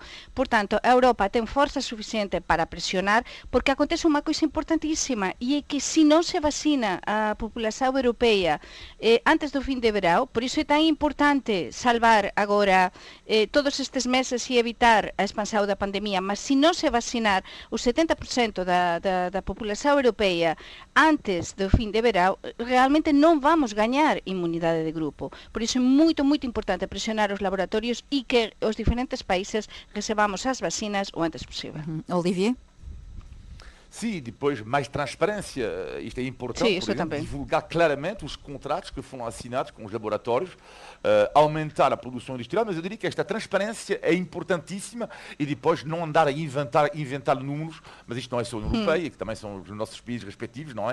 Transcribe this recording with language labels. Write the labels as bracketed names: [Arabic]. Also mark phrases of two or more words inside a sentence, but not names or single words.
[Galician] Por tanto, a Europa ten forza suficiente para presionar, porque acontece unha coisa importantísima, e é que se non se vacina a população europeia antes do fin de verão, por iso é tan importante salvar agora todos estes meses e evitar a expansão da pandemia, mas se non se vacinar o 70% da população europeia antes do fin de verão, realmente non vamos gañar inmunidade de grupo. Por iso é moito importante presionar os laboratorios e que os diferentes países recebamos as vacinas o antes possível. [Portuguese] Olivier? Sim, depois mais transparência. Isto é importante, por exemplo, divulgar claramente os contratos que foram assinados com os laboratórios, aumentar a produção industrial, mas eu diria que esta transparência é importantíssima e depois não andar a inventar números, mas isto não é só a União Europeia, que também são os nossos países respectivos, não é?